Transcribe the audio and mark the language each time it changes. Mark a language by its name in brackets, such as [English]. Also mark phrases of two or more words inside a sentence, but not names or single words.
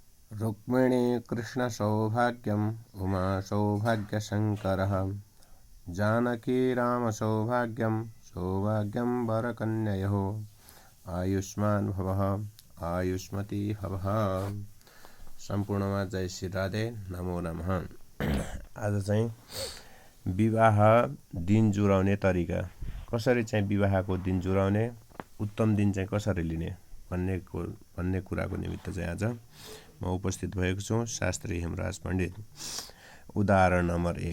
[Sanskrit] रुक्मिणी कृष्णसौभाग्यम् उमा सौभाग्यशङ्करः जानकी रामसौभाग्यं सौभाग्यं वरकन्ययोः आयुष्मान भवः आयुष्मती भवः। सम्पूर्णमा जय श्री राधे, नमो नमः। [Nepali] आज चाहिँ विवाह दिन जुराउने तरिका, कसरी चाहिँ विवाहको दिन जुराउने, उत्तम दिन चाहिँ कसरी लिने भन्ने कुराको निमित्त चाहिँ आज म उपस्थित भएको छु। शास्त्री हेमराज पण्डित। उदाहरण नम्बर 1।